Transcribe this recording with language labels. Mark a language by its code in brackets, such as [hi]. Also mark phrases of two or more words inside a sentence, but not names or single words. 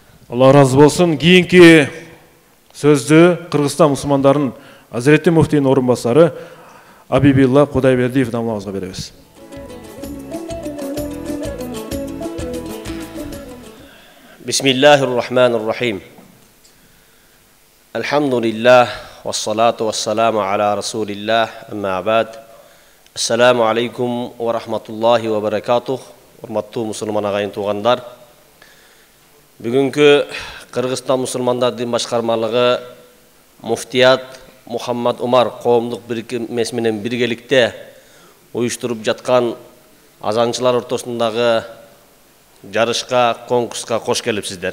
[kk] Алла разы болсын. Кейінгі сөзді Қырғызстан мұсылмандарын Азіреті Муфтидің орынбасары Абибилла Құдайбердиев дамлауызға береміз. [ar] بسم الله الرحمن الرحيم. الحمد لله، والصلاة والسلام على رسول الله، أما بعد. السلام عليكم ورحمة الله وبركاته. [ky] Урматтуу мусулман агайын туугандар. Бүгүнкү Кыргызстан мусулмандар дин башкармалыгы муфтият Мухаммад Умар коомдук бирикмеси менен биргеликте уюштуруп жаткан азанчылар ортосундагы жарышка, конкурска кош келипсиздер.